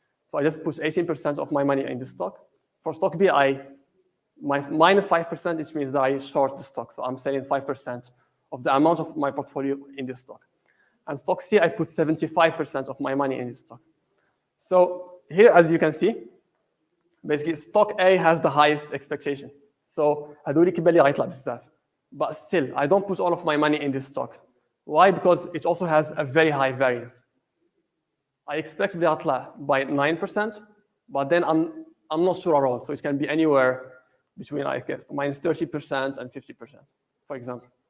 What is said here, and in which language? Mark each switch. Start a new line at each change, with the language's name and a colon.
English: So I just put 18% of my money in this stock. For stock B, my minus 5%, which means that I short the stock. So I'm selling 5% of the amount of my portfolio in this stock. And stock C, I put 75% of my money in this stock. So here, as you can see, basically stock A has the highest expectation.
Arabic: So هذول كبالي غيطلع بزاف.
English: But still, I don't put all of my money in this stock. Why? Because it also has a very high variance. I expect
Arabic: بلي غطلع
English: by 9%, but then I'm not sure at all. So it can be anywhere between, I guess, minus 30% and 50%, for example.